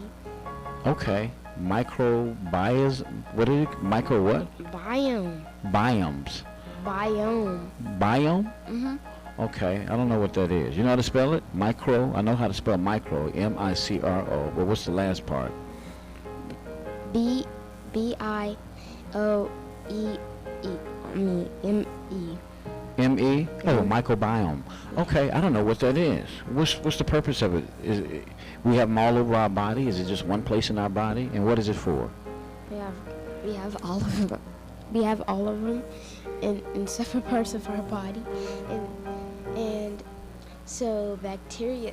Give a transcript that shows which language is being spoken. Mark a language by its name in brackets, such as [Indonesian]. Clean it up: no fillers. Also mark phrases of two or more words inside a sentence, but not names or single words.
[English] Okay. Microbias. What is it? Micro what? Biome. Biomes. Biome. Biome? Mm-hmm. Okay. I don't know what that is. You know how to spell it? Micro. I know how to spell micro. M-I-C-R-O. But what's the last part? B-I-O-E-E. M-E. M-E? Oh, microbiome. Okay, I don't know what that is. What's the purpose of it? Is it, we have them all over our body? Is it just one place in our body? And what is it for? We have all of them. We have all of them in separate parts of our body, and so bacteria.